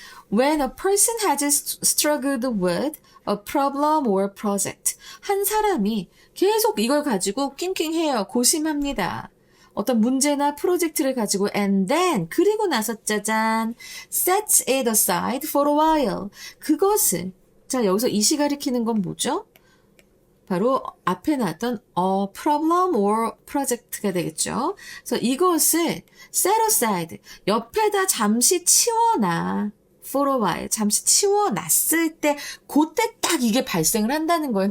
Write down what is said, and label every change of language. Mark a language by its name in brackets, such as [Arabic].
[English] When a person has struggled with a problem or project. [Korean] 한 사람이 계속 이걸 가지고 낑낑해요. 고심합니다. 어떤 문제나 프로젝트를 가지고 [English] and then [Korean] 그리고 나서 짜잔 [English] sets it aside for a while. [Korean] 그것을 자 여기서 이시 가리키는 건 뭐죠? 바로 앞에 나왔던 [English] a problem or project [Korean] 가 되겠죠. 그래서 이것을 set aside 옆에다 잠시 치워놔. [English] for a while [Korean] 잠시 치워놨을 때 그때 딱 이게 발생을 한다는 거예요.